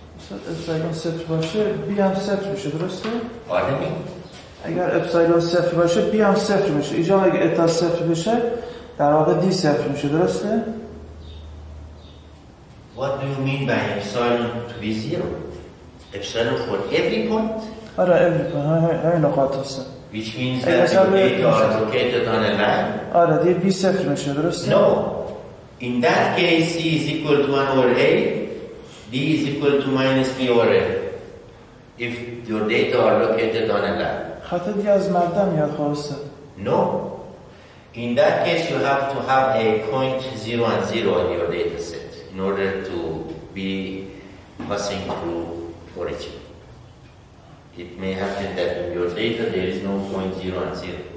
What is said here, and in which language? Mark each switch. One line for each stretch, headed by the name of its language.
Persian: اپسایلون صفر باشه بی هم صفر میشه درسته؟ آره. اگر اپسایلون صفر باشه بی هم صفر میشه. اینجا اگه اتا صفر بشه در واقع دی صفر میشه درسته؟
English: What do you mean by epsilon to be zero? Epsilon for every point?
Persian: آره
English: every point
Persian: همین نقاط هستن.
English: Which means that the data are located on a line?
Persian: آره دیگه بی صفر میشه درسته؟
English: No. In that case C is equal to 1 over A, D is equal to minus B over A. If your data are located on a line.
Persian: خط دیگه از مبدا میاد خواسته.
English: No. In that case you have to have a point 0 and 0 on your data set in order to be passing through origin. It may happen that in your data there is no point 0 and 0.